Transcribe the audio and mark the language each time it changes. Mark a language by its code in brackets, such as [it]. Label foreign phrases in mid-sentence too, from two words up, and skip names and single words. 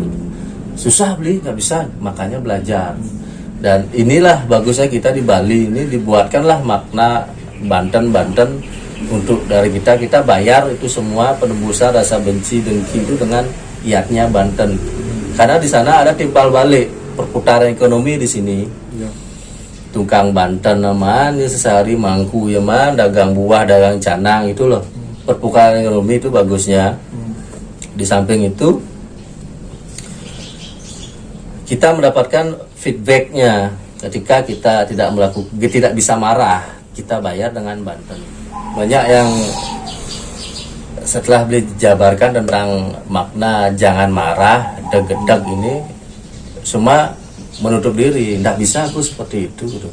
[id] Susah beli, nggak bisa, makanya belajar. Dan inilah bagusnya kita di Bali ini, dibuatkanlah makna Banten untuk dari kita bayar itu semua penembusan rasa benci, dengki itu dengan iatnya Banten. Karena di sana ada timbal balik perputaran ekonomi di sini. Tukang Banten aman, ya sehari mangku ya man, dagang buah, dagang canang itu loh. Perputaran ekonomi itu bagusnya. Di samping itu kita mendapatkan feedbacknya ketika kita tidak bisa marah, kita bayar dengan Banten. Banyak yang setelah beli jabarkan tentang makna jangan marah, degedeg ini, semua menutup diri, tidak bisa aku seperti itu gitu.